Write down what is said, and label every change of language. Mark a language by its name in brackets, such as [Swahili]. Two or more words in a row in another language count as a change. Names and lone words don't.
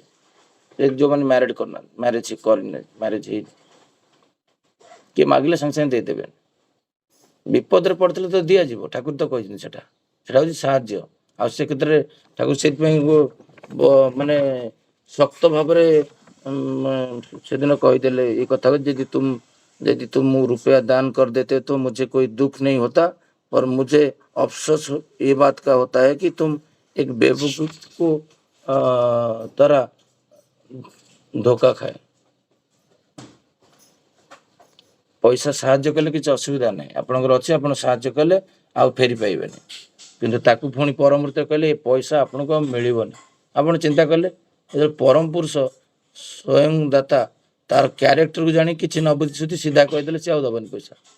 [Odia] ଯେଉଁମାନେ ମ୍ୟାରେଜ୍ କରିନାହାନ୍ତି, ମ୍ୟାରେଜ୍ ହେଇନି, କିଏ ମାଗିଲେ ସାଙ୍ଗେ ସାଙ୍ଗେ ଦେଇଦେବେ। ବିପଦରେ ପଡ଼ିଥିଲେ ତ ଦିଆଯିବ, ଠାକୁର ତ କହିଛନ୍ତି ସେଟା ହେଉଛି ସାହାଯ୍ୟ। ଆଉ ସେ କ୍ଷେତ୍ରରେ ଠାକୁର ସେଥିପାଇଁ ମାନେ ଶକ୍ତ ଭାବରେ ସେଦିନ କହିଦେଲେ ଏ କଥା, [Hindi] यदि तुम रुपया दान कर देते तो मुझे कोई दुख नहीं होता, और मुझे अफसोस ये बात का होता है कि तुम एक बेवकूफ को तरह धोखा खाए। [Odia] ପଇସା ସାହାଯ୍ୟ କଲେ କିଛି ଅସୁବିଧା ନାହିଁ, ଆପଣଙ୍କର ଅଛି, ଆପଣ ସାହାଯ୍ୟ କଲେ ଆଉ ଫେରି ପାଇବେନି। କିନ୍ତୁ ତାକୁ ପୁଣି ପରମୃତ୍ୟ କହିଲେ ଏ ପଇସା ଆପଣଙ୍କୁ ଆଉ ମିଳିବନି। ଆପଣ ଚିନ୍ତା କଲେ ଯେତେବେଳେ ପରମ ପୁରୁଷ ସ୍ୱୟଂ ଦାତା ତାର କ୍ୟାରେକ୍ଟରକୁ ଜାଣି କିଛି ନ ବୁଝି ସିଧା କହିଦେଲେ ସେ ଆଉ ଦେବନି ପଇସା।